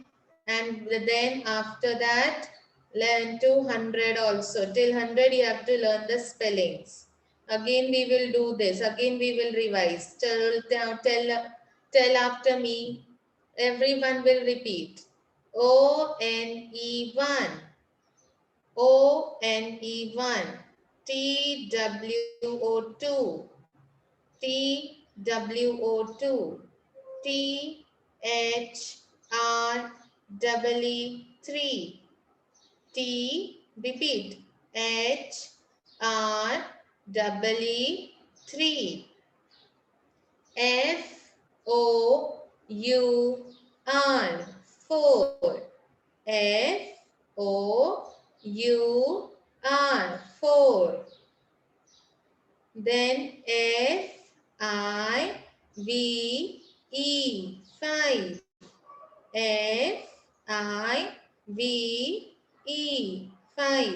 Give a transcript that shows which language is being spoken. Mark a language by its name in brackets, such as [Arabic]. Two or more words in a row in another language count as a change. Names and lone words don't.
[English] And then after that, learn to 100 also. Till 100 you have to learn the spellings. Again we will do this. Again we will revise. Tell after me. Everyone will repeat. O-N-E-1. O-N-E-1. T-W-O-2. T-W-O-2. T-H-R-E-E-3. T, repeat. H-R-E-E-3. F-O-U-R. 4. F-O-U-R. 4. Then F-I-V-E. 5. F-I-V-E. 5.